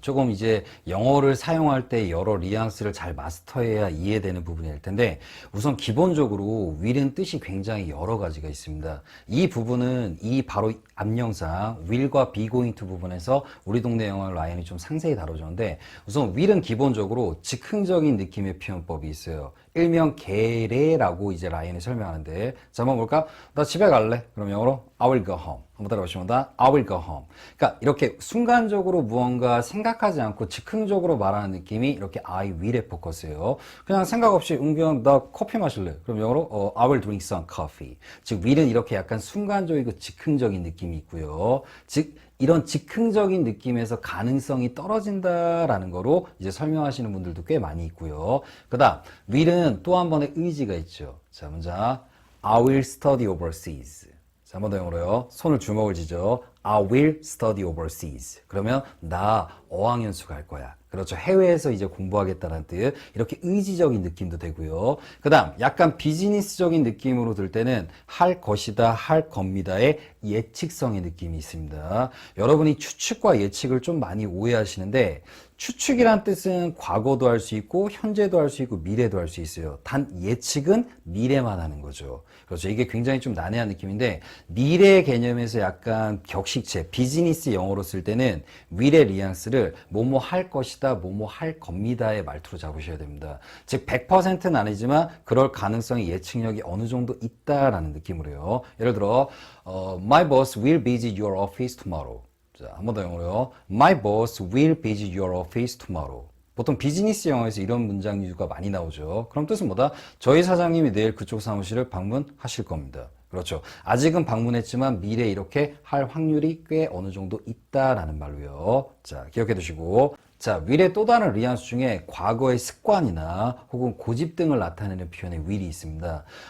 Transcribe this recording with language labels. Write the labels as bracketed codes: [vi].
[ko] 조금 이제 영어를 사용할 때 여러 뉘앙스를 잘 마스터해야 이해되는 부분일 텐데, 우선 기본적으로 will은 뜻이 굉장히 여러 가지가 있습니다. 이 부분은 이 바로 앞 영상 will과 be going to 부분에서 우리 동네 영어 라인이 좀 상세히 다뤄졌는데, 우선 will은 기본적으로 즉흥적인 느낌의 표현법이 있어요. 일명 게레라고 이제 라인을 설명하는데, 자, 한번 볼까? 나 집에 갈래. 그럼 영어로 [en] I will go home. [ko] 한번 따라보시면 [en] I will go home. [ko] 그러니까 이렇게 순간적으로 무언가 생각하지 않고 즉흥적으로 말하는 느낌이 이렇게 I will에 포커스예요. 그냥 생각 없이 그냥 나 커피 마실래. 그럼 영어로 [en] I will drink some coffee. [ko] 즉 will은 이렇게 약간 순간적이고 즉흥적인 느낌이 있고요. 즉 이런 즉흥적인 느낌에서 가능성이 떨어진다라는 거로 이제 설명하시는 분들도 꽤 많이 있고요. 그 다음 will은 또 한 번의 의지가 있죠. 자, 먼저 [en] I will study overseas. [ko] 자, 한 번 더 영어로요. 손을 주먹을 쥐죠. [en] I will study overseas. [ko] 그러면 나 어학연수 갈 거야. 그렇죠. 해외에서 이제 공부하겠다는 뜻. 이렇게 의지적인 느낌도 되고요. 그 다음 약간 비즈니스적인 느낌으로 들 때는 할 것이다, 할 겁니다의 예측성의 느낌이 있습니다. 여러분이 추측과 예측을 좀 많이 오해하시는데, 추측이란 뜻은 과거도 할 수 있고 현재도 할 수 있고 미래도 할 수 있어요. 단 예측은 미래만 하는 거죠. 그렇죠. 이게 굉장히 좀 난해한 느낌인데, 미래 개념에서 약간 격식체, 비즈니스 영어로 쓸 때는 will의 뉘앙스를 뭐뭐 할 것이다, 뭐뭐 할 겁니다의 말투로 잡으셔야 됩니다. 즉 100%는 아니지만 그럴 가능성이 예측력이 어느 정도 있다라는 느낌으로요. 예를 들어 [en] My boss will visit your office tomorrow. [ko] 자, 한 번 더 영어로요. [en] My boss will visit your office tomorrow. [ko] 보통 비즈니스 영어에서 이런 문장 유가 많이 나오죠. 그럼 뜻은 뭐다? 저희 사장님이 내일 그쪽 사무실을 방문하실 겁니다. 그렇죠. 아직은 방문했지만 미래에 이렇게 할 확률이 꽤 어느 정도 있다라는 말로요. 자, 기억해 두시고. 자, will의 또 다른 뉘앙스 중에 과거의 습관이나 혹은 고집 등을 나타내는 표현의 will이 있습니다.